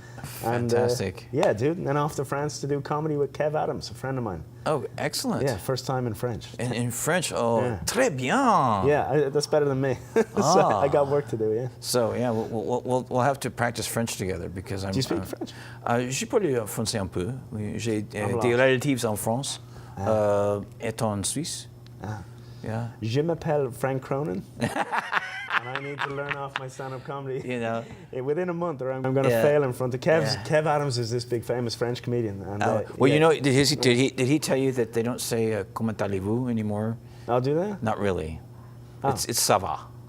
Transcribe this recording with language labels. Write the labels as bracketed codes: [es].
[en] Fantastic. And, dude. And then off to France to do comedy with Kev Adams, a friend of mine. Oh, excellent. Yeah, first time in French. In French? Oh, yeah. [fr] Très bien. [en] Yeah, that's better than me. So I got work to do, yeah. So, yeah, we'll have to practice French together, because I'm... Do you speak French? [fr] Je parle français un peu. J'ai des relatives en France, et en Suisse. Ah. [en] Yeah. [fr] Je m'appelle Frank Cronin. [en] And I need to learn off my stand-up comedy. Within a month, or I'm going to fail in front of Kev Adams is this big famous French comedian. And, did he tell you that they don't say [fr] comment allez-vous [en] anymore? I'll do that. Not really. Oh. It's [fr] ça va.